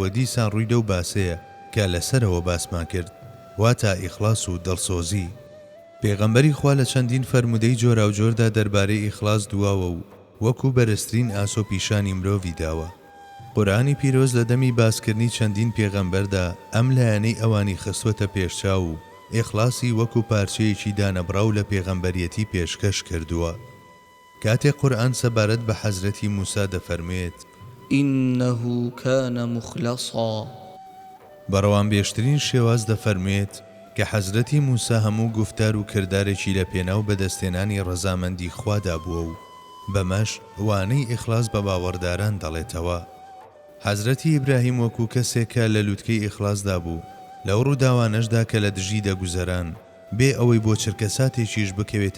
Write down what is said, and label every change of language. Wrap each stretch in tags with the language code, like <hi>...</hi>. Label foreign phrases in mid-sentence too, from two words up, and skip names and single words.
<ckb>دیسان ڕوویدە و باسەیە کە لەسەرەوە باسمان کرد واتە ئیخلاس و دڵسۆزی پێغەمبەری خوا لە چەندین فەرمودەی جۆرا و جۆردا دەربارەی ئیخلاس دواوە و وەکو بەرزترین ئاسۆ پیشانی مرۆڤی داوە قورئانی پیرۆز لە دەمی باسکردنی چەندین پێغەمبەردا ئەم لایەنەی ئەوانی خستوەتە پێشچاو و ئیخلاسی وەکو پارچەیەکی دانەبراو لە پێغەمبەریەتی پێشکەش کردووە کاتێک قورئان سەبارەت بە حەزرەتی موسا دەفەرمێت</ckb> <ar>إنه كان مخلصا</ar> <ckb>بەڕەوان بێشترین شێواز دەفەرمێت کە حەزرەتی موسا هەموو گفتار و کردارێکی لە پێناو بەدەستێنانی ڕەزامەندی خوادا بووە و بەمەش وانەی ئیخلاس بە باوەڕداران دەڵێتەوە حەزرەتی ئیبراهیم وەکو کەسێکە لە لووتکەی ئیخلاسدا بوو لەو ڕووداوانەشدا کە لە دژی دەگوزەران بێ ئەوەی بۆ چرکە ساتێکیش بکەوێتە</ckb>